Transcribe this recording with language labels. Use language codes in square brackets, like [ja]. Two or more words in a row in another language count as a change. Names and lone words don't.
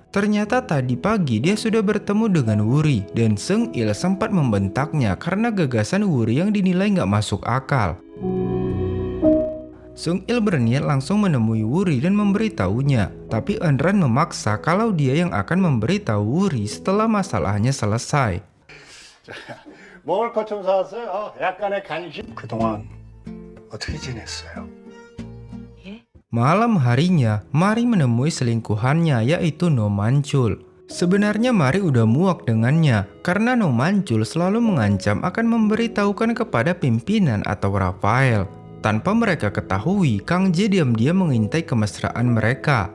[id] Ternyata tadi pagi dia sudah bertemu dengan Wuri dan Sung Il sempat membentaknya karena gagasan Wuri yang dinilai nggak masuk akal. Sung Il berniat langsung menemui Wuri dan memberitahunya, tapi Eunran memaksa kalau dia yang akan memberitahu Wuri setelah masalahnya selesai. [ko] 먹을 것 좀 사왔어요. 약간의 간식. 그동안 어떻게 지냈어요? [id] Malam harinya, Mari menemui selingkuhannya yaitu No Manchul. Sebenarnya Mari udah muak dengannya karena No Manchul selalu mengancam akan memberitahukan kepada pimpinan atau Rafael. Tanpa mereka ketahui, Kang Jae diam-diam mengintai kemesraan mereka.